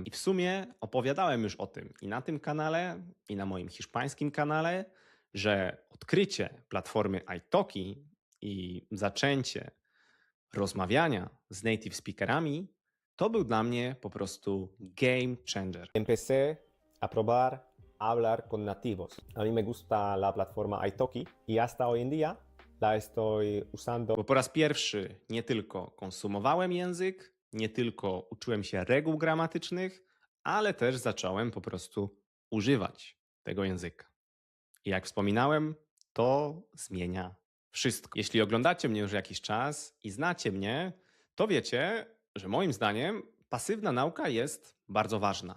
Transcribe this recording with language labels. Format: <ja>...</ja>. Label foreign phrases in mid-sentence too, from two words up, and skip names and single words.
<pl>I w sumie opowiadałem już o tym i na tym kanale, i na moim hiszpańskim kanale, że odkrycie platformy italki i zaczęcie rozmawiania z</pl> <en>native speakerami</en> <pl>to był dla mnie po prostu</pl> <en>game changer.</en> <es>Empecé a probar a hablar con nativos. A mí me gusta la plataforma Italki y hasta hoy en día la estoy usando.</es> <pl>Bo po raz pierwszy nie tylko konsumowałem język, nie tylko uczyłem się reguł gramatycznych, ale też zacząłem po prostu używać tego języka. I jak wspominałem, to zmienia wszystko. Jeśli oglądacie mnie już jakiś czas i znacie mnie, to wiecie, że moim zdaniem pasywna nauka jest bardzo ważna.</pl>